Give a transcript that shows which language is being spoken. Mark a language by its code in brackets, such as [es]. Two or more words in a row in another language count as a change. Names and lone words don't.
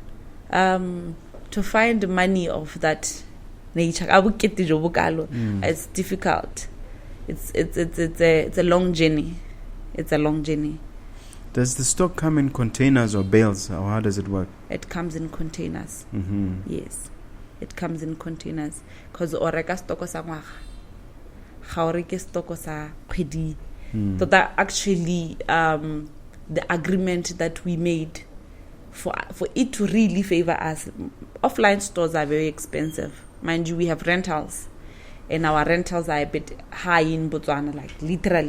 [en] To find money of that nature, it's difficult. It's a long journey. It's a long journey. Does the stock come in containers or bales, or how does it work? It comes in containers. Yes, it comes in containers. [tn] Because oreka stock sa ngwaga, ga o reke stock sa kgwedi. So that actually the agreement that we made for it to really favor us. Offline stores are very expensive. Mind you, we have rentals, and our rentals are a bit high in Botswana, like literally.